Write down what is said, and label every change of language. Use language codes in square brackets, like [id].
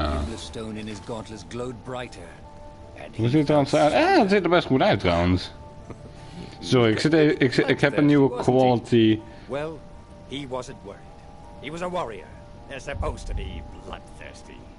[en] The stone in his gauntlets glowed brighter. [nl] Hoe ziet het er trouwens uit? Het ziet er best goed uit trouwens. Sorry, ik heb een nieuwe quality. [en] Well, he wasn't worried. He was a warrior. They're supposed to be bloodthirsty.